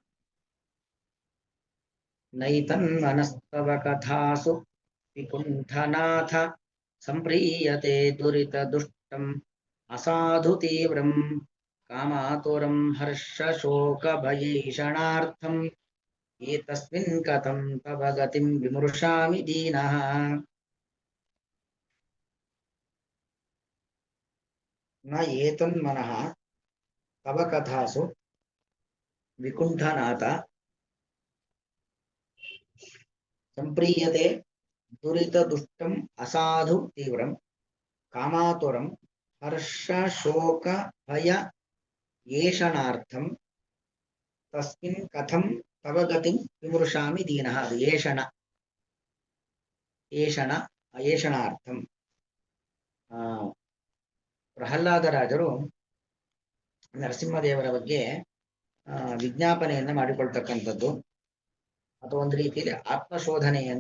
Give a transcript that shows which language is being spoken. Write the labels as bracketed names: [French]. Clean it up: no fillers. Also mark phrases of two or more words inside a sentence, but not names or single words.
[Sanskrit] ನೈತನ್ಮನಸ್ತವ ಕಥಾಸು ವಿಕುಂಠನಾಥ ಸಂಪ್ರೀಯತೆ ದುರಿತ ದುಷ್ಟಂ ಅಸಾಧು ತೀವ್ರಂ ಕಾಮಾತುರಂ ಹರ್ಷ ಶೋಕ ಭಯೀಷಣಾರ್ಥಂ ಏತಸ್ಮಿನ್ ಕಥಂ ತವ ಗತಿಂ ವಿಮೃಶಾಮಿ ದೀನಃ. ನ ಏತನ್ಮನಃ ತವ ಕಥಾಸು ವಿಕುಂಠನಾಥ ಸಂಪ್ರೀಯತೆ ದುರಿತ ದುಷ್ಟಂ ಅಸಾಧು ತೀವ್ರಂ ಕಾಮಾತುರಂ ಹರ್ಷ ಶೋಕ ಭಯ ಏಷಣಾರ್ಥಂ ತಸ್ಮಿನ್ ಕಥಂ ತವ ಗತಿಂ ವಿಮೃಶಾಮಿ ದೀನಃ. [Kannada] ಅದು ಏಷಣಾರ್ಥಂ. ಪ್ರಹ್ಲಾದರಾಜರು ನರಸಿಂಹದೇವರ ಬಗ್ಗೆ ವಿಜ್ಞಾಪನೆಯನ್ನ ಮಾಡಿಕೊಳ್ತಕ್ಕಂಥದ್ದು, ಅಥವಾ ಒಂದು ರೀತಿಯಲ್ಲಿ ಆತ್ಮಶೋಧನೆ ಅಂತ.